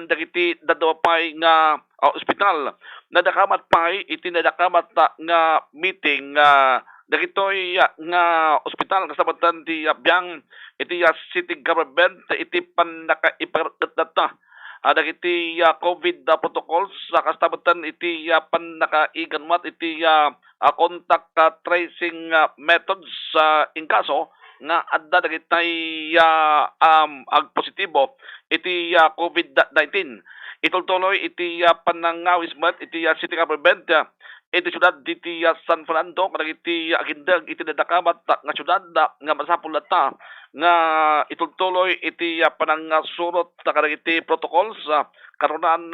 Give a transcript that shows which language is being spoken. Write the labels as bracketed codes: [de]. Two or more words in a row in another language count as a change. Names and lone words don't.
[ilo] dagiti dadwapay nga ospital nadakamat pay iti nadakamat nga meeting dagitoy nga ospital kasabatan ti biyang iti City Government iti panakaiparatata dagiti [en] COVID protocols [ilo] kasabatan iti panakaiganmat iti [en] contact tracing methods [ilo] in kaso nga adda dagitay agpositibo iti COVID-19. Itultuloy iti panangawismat iti City Government iti Siyudad iti San Fernando kadagiti agindag iti nadakamat nga siyudad nga masapul ta nga itultuloy iti panangasurot kadagiti protocols karunan